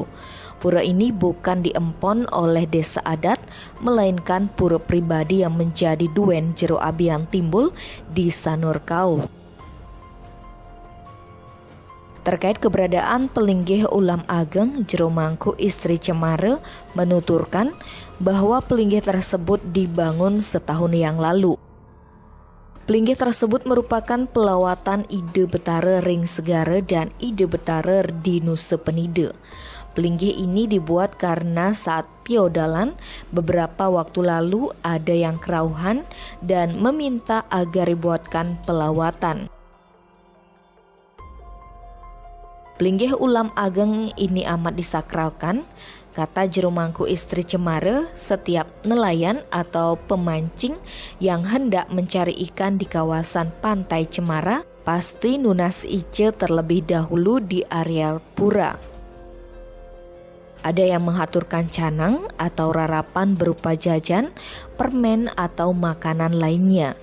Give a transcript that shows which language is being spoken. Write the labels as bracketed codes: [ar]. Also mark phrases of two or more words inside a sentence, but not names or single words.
[id] Pura ini bukan diempon oleh desa adat, melainkan pura pribadi yang menjadi duen Jero Abian timbul di Sanur Kauh. Terkait keberadaan pelinggih [ban] ulam ageng, [id] Jero Mangku Istri Cemara menuturkan bahwa pelinggih tersebut dibangun setahun yang lalu. Pelinggih tersebut merupakan pelawatan Ide Betara Ring Segara dan Ide Betara di Nusa Penida. Pelinggih ini dibuat karena saat piodalan beberapa waktu lalu ada yang kerauhan dan meminta agar dibuatkan pelawatan. Pelinggih [ban] ulam ageng [id] ini amat disakralkan. Kata Jero Mangku Istri Cemara, setiap nelayan atau pemancing yang hendak mencari ikan di kawasan pantai Cemara pasti [ban] nunas ice [id] terlebih dahulu di areal pura. Ada yang menghaturkan canang atau rarapan berupa jajan, permen atau makanan lainnya.